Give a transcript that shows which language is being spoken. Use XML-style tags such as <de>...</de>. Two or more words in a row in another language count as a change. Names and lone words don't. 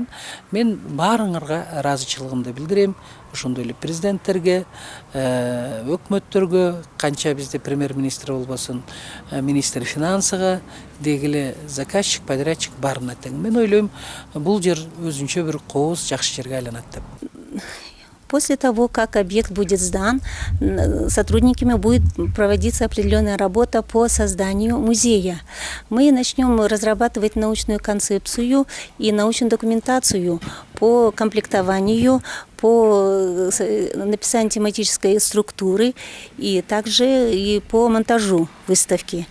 <ky>Мен баарыңарга ыраазычылыгымды билдирем. Ошондой эле президенттерге, өкмөттөргө, канча бизде премьер-министр болбосун, министр финансыга, дегиле заказчик, подрядчик баарына тең. Мен ойлойм, бул жер өзүнчө бир кооз, жакшы жерге айланат деп.</ky> <ru>После того, как объект будет сдан, сотрудниками будет проводиться определенная работа по созданию музея. Мы начнем разрабатывать научную концепцию и научную документацию по комплектованию, по написанию тематической структуры и также и по монтажу выставки.</ru>